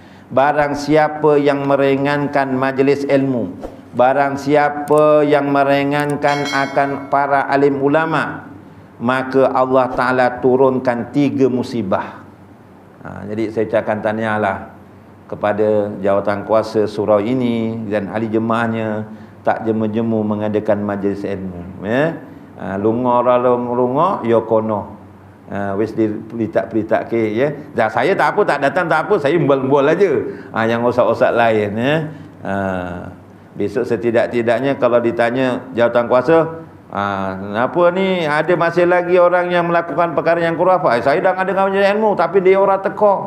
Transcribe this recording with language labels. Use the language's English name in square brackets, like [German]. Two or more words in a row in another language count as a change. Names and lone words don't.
[Malay] barang siapa yang meringankan majlis ilmu, barang siapa yang meringankan akan para alim ulama, maka Allah Ta'ala turunkan 3 musibah. Jadi saya ucapkan tahniahlah kepada jawatan kuasa surau ini dan ahli jemaahnya, tak jemu-jemu mengadakan majlis ilmu, ya. [Javanese] Lunga ya kono. Wis dipelitak-pelitak ke, ya. [Malay] Dah saya tak apa, tak datang tak apa, saya embal-embal aja. Yang osak-osak lain, ya. Besok setidak-tidaknya kalau ditanya jawatan kuasa, kenapa ni ada masih lagi orang yang melakukan perkara yang khurafat? Saya dah ada majlis ilmu tapi dia orang teka.